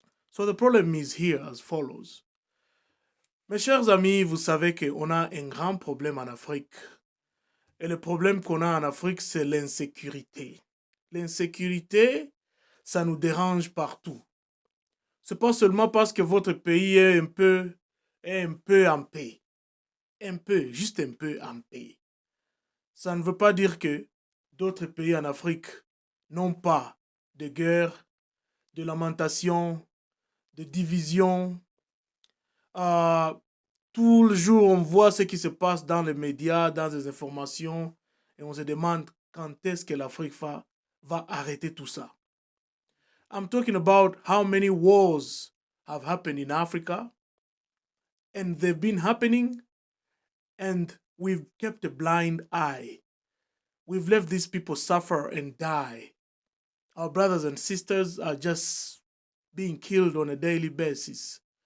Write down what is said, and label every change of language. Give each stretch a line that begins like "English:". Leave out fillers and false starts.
English: So the problem is here as follows.
French: Mes chers amis, vous savez qu'on a un grand problème en Afrique. Et le problème qu'on a en Afrique, c'est l'insécurité. L'insécurité, ça nous dérange partout. C'est pas seulement parce que votre pays est un peu en paix. Un peu, juste un peu en paix. Ça ne veut pas dire que d'autres pays en Afrique n'ont pas de guerre, de lamentation, de division. Tout le jour, on voit ce qui se passe dans les médias, dans les informations, et on se demande quand est-ce que l'Afrique va arrêter tout ça.
English: I'm talking about how many wars have happened in Africa, and they've been happening, and we've kept a blind eye. We've let these people suffer and die. Our brothers and sisters are just being killed on a daily basis.